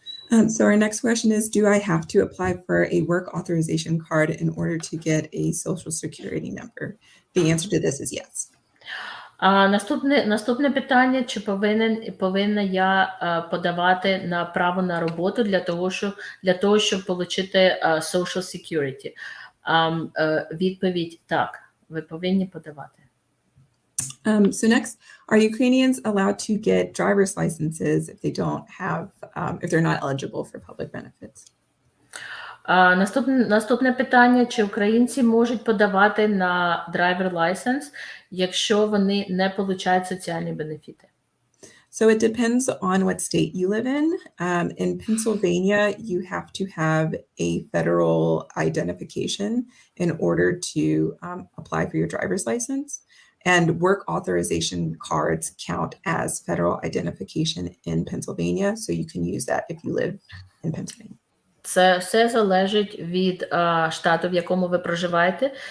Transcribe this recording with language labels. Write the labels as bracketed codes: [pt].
[en] So our next question is, do I have to apply for a work authorization card in order to get a social security number? The answer to this is yes. [uk] Наступне питання, чи повинна я подавати на право на роботу для того, щоб отримати Social Security? Відповідь – так, ви повинні подавати. [en] So next, are Ukrainians allowed to get driver's licenses if they don't have, if they're not eligible for public benefits? [uk] Наступне питання, чи українці можуть подавати на driver license, якщо вони не отримують соціальні бенефіти? [en] So it depends on what state you live in. In Pennsylvania, you have to have a federal identification in order to apply for your driver's license. And work authorization cards count as federal identification in Pennsylvania. So you can use that if you live in Pennsylvania. [uk] Це все залежить від штату, в якому ви проживаєте.